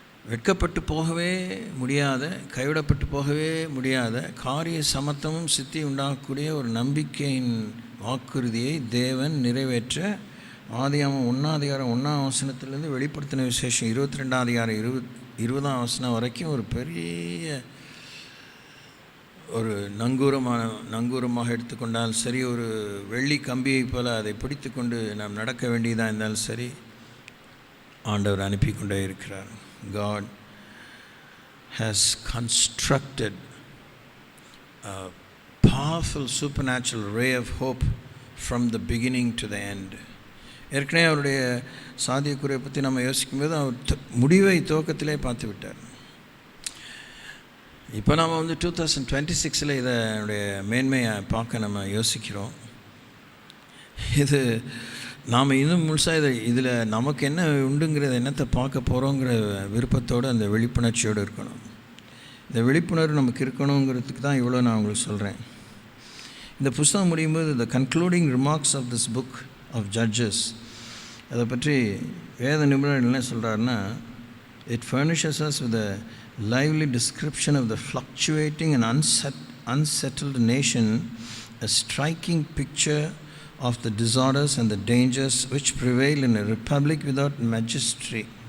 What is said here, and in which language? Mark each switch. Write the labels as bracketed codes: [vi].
[ta] வெட்கப்பட்டு போகவே முடியாத, கைவிடப்பட்டு போகவே முடியாத காரிய சமத்துவமும் சித்தி உண்டாகக்கூடிய ஒரு நம்பிக்கையின் வாக்குறுதியை தேவன் நிறைவேற்ற ஆதியாகமம் 1 வெளிப்படுத்தின விசேஷம் 22 20 வரைக்கும் ஒரு பெரிய ஒரு நங்கூரமாக எடுத்துக்கொண்டால் சரி, ஒரு வெள்ளி கம்பியை போல் அதை பிடித்து கொண்டு நாம் நடக்க வேண்டியதாக இருந்தாலும் சரி, ஆண்டவர் அனுப்பி கொண்டே இருக்கிறார். [en] God has constructed a powerful supernatural ray of hope from the beginning to the end. [ta] ஏற்கனவே அவருடைய சாத்தியக்குறையை பற்றி நம்ம யோசிக்கும்போது அவர் முடிவை துவக்கத்திலே பார்த்து விட்டார். இப்போ நாம் 2026 இதனுடைய மேன்மையை பார்க்க நம்ம யோசிக்கிறோம். இது நாம் இன்னும் முழுசாக இதில் நமக்கு என்ன உண்டுங்கிறத என்னத்தை பார்க்க போகிறோங்கிற விருப்பத்தோடு அந்த விழிப்புணர்ச்சியோடு இருக்கணும். இந்த விழிப்புணர்வு நமக்கு இருக்கணுங்கிறதுக்கு தான் இவ்வளோ நான் உங்களுக்கு சொல்கிறேன். இந்த புஸ்தகம் முடியும் போது [en] the concluding remarks of this book of Judges, [ta] அதை பற்றி வேத நிபுணர் என்ன சொல்கிறாருன்னா, [en] it furnishes us with a lively description of the fluctuating and unsettled nation, a striking picture of the disorders and the dangers which prevail in a republic without magistracy.